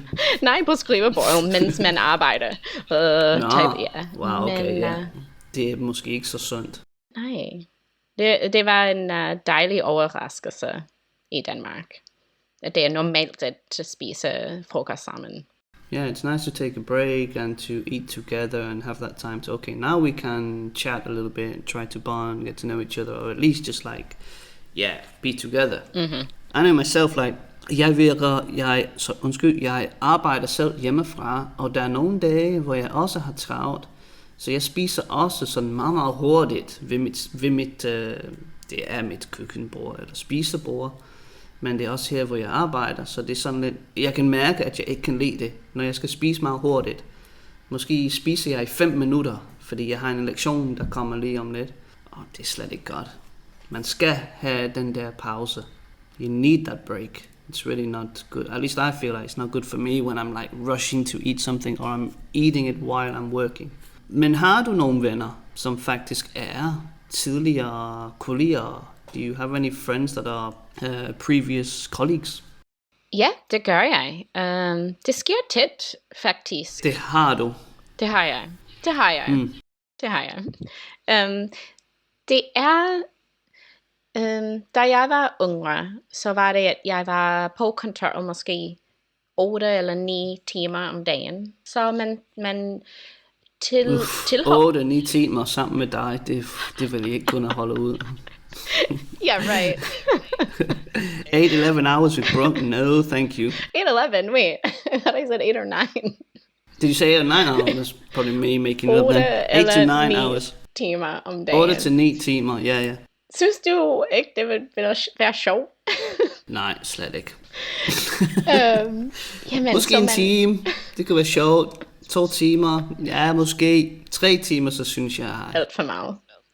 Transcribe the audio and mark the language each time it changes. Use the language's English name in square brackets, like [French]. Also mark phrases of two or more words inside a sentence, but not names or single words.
[Danish] Nej, på skrivebordet, mens man arbejder. [English] Wow, okay, [Danish] det er måske ikke så sundt. Nej. Det var en dejlig overraskelse i Danmark. Det er normalt at spise frokost sammen. [English] Yeah, it's nice to take a break and to eat together and have that time to, okay, now we can chat a little bit, try to bond, get to know each other, or at least just like, be together. I know myself, like, [Danish] jeg arbejder selv hjemmefra, og der er nogle dage, hvor jeg også har travlt, så jeg spiser også sådan meget, meget hurtigt ved mit det er mit køkkenbord eller spisebord, men det er også her, hvor jeg arbejder, så det er sådan lidt, jeg kan mærke, at jeg ikke kan lide det, når jeg skal spise meget hurtigt. Måske spiser jeg i 5 minutter, fordi jeg har en lektion, der kommer lige om lidt, og det er slet ikke godt. Man skal have den der pause. [English] You need that break. It's really not good. At least I feel like it's not good for me when I'm like rushing to eat something or I'm eating it while I'm working. [Danish] Men har du nogle venner, som faktisk er tidligere kolleger? [English] Do you have any friends that are previous colleagues? [Danish] Ja, det gør jeg. Det sker tit, faktisk. Det har du? Det har jeg. Det er... da jeg var yngre, så var det, at jeg var på kontoret måske 8 eller 9 timer om dagen. Så man til 8-9 timer sammen med dig, det vil jeg ikke kunne holde ud. [English] Yeah, right. 8-11 hours with Brooke? No, thank you. 8-11, wait. I thought I said 8 or 9. Did you say 8 or 9? Oh, that's probably me making it up then. 8 to 9 hours. [Danish] Timer om dagen. 8 til 9 timer, ja. Synes du ikke, det ville være sjovt? Nej, slet ikke. Jamen, måske en time, det kunne være sjovt. 2 timer, ja, måske 3 timer, så synes jeg... Alt for meget.